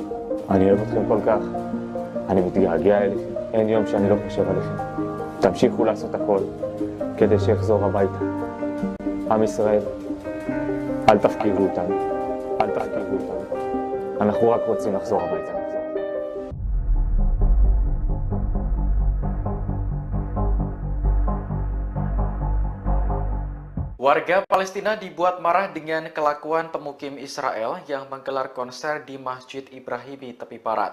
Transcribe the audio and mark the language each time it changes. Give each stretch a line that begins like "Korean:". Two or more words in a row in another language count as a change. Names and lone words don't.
Hebrew: אני אוהב אתכם כל כך, אני מתגעגע אליכם, אין יום שאני לא חושב עליכם. תמשיכו לעשות הכל כדי שיחזור הביתה. עם ישראל, אל תפקירו אותנו, אל תפקירו אותנו. אנחנו רק רוצים לחזור הביתה.
Indonesian: Warga Palestina dibuat marah dengan kelakuan pemukim Israel yang menggelar konser di Masjid Ibrahimi tepi barat.